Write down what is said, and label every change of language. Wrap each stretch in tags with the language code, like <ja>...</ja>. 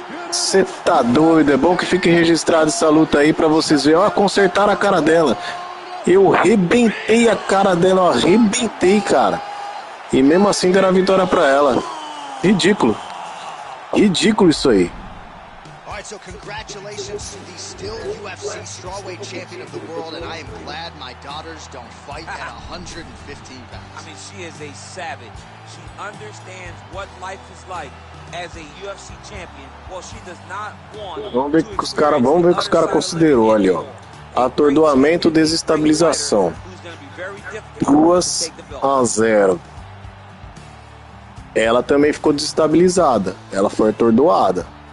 <pt>Você tá doido, é bom que fique registrado essa luta aí pra vocês verem. Ó, consertaram a cara dela. Eu rebentei a cara dela, ó, arrebentei, cara. E mesmo assim deram a vitória pra ela. Ridículo isso aí.</pt> <en>Alright, so congratulations to the still UFC strawweight champion of the world, and I am glad my daughters don't fight at 115 pounds. I mean, she is a savage. She understands what life is like as a UFC champion. Well, she does not want.</en> <pt>Vamos ver o que os caras considerou ali, ó. Atordoamento, desestabilização. 2-0. Ela também ficou desestabilizada. Ela foi atordoada.</pt>